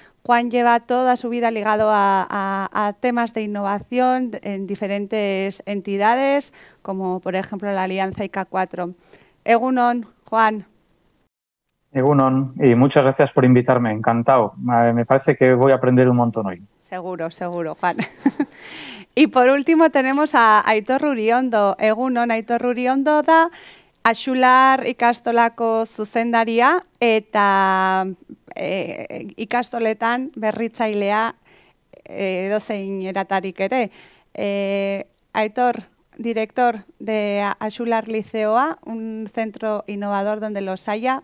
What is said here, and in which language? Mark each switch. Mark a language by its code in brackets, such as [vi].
[es] Juan lleva toda su vida ligado a temas de innovación en diferentes entidades, como por ejemplo la Alianza IK4. [eu] Egunon, Juan. [es] Egunon, y muchas gracias por invitarme, encantado. Me parece que voy a aprender un montón hoy. Seguro, Juan. Y por último tenemos a Aitor Uriondo. [eu] Egunon, Aitor Uriondo da Axular ikastolako zuzendaria eta ikastoletan berritzailea edozein eratarik ere. [es] Aitor, director de Axular Liceoa, un centro innovador donde los haya.